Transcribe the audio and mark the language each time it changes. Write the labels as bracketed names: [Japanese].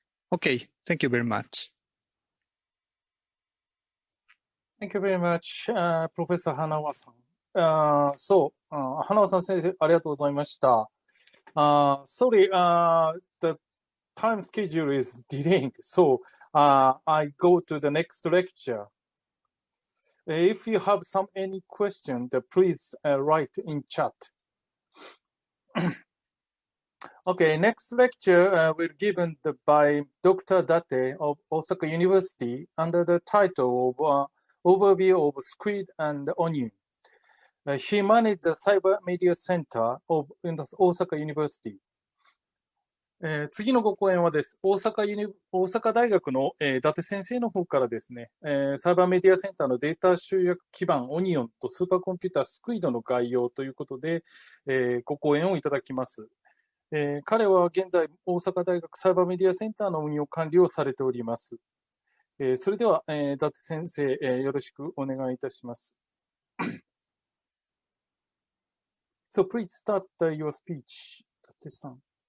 [English] Okay, thank you very much. Thank you very much, Professor Hanawa-san. [Japanese] Hanawa-san 先生、ありがとうございました。 [English] Sorry, the time schedule is delaying, so I go to the next lecture. If you have any question, please write in chat. Okay, next lecture will given by Dr. Date of Osaka University under the title of Overview of Squid and Onion. He managed the Cyber Media Center of Osaka University. [Japanese] 次のご講演はです。大阪大学の、伊達先生の方からですね、サイバーメディアセンターのデータ集約基盤オニオンとスーパーコンピュータースクイドの概要ということで、ご講演をいただきます。彼は現在大阪大学サイバーメディアセンターの運用管理をされております。それでは、伊達先生、よろしくお願いいたします。 [English] So please start your speech, 伊達さん。